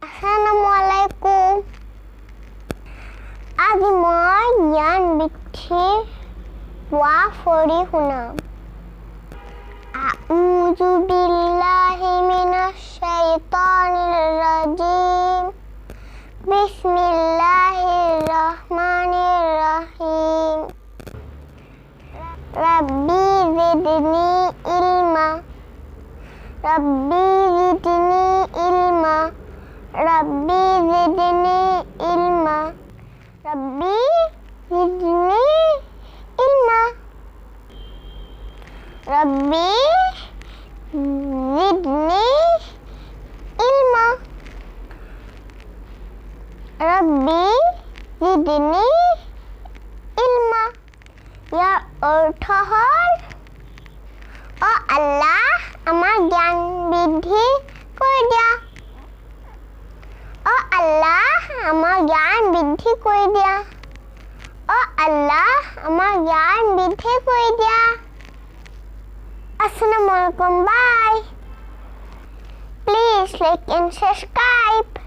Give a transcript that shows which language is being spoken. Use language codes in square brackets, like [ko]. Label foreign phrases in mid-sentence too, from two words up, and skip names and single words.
[as] Assalamualaikum. আজি মই জ্ঞান বৃদ্ধিৰ ৱা ফৰি শুনাম। [ar] أعوذ بالله من الشيطان الرجيم. بسم الله الرحمن الرحيم. ربي زدني علما. ربي زدني علما. ربي زدني علما. ربي زدني علما. ربي زدني علما. ربي زدني علما. [as] ইয়াৰ অৰ্থ হ'ল আল্লাহ আমাৰ জ্ঞান বৃদ্ধি কৰি দিয়া। আল্লাহ আমাৰ জ্ঞান বৃদ্ধি কৰি দিয়া। আল্লাহ আমাৰ জ্ঞান বৃদ্ধি কৰি দিয়া। Assalamualaikum. Bye. [en] Please like and subscribe.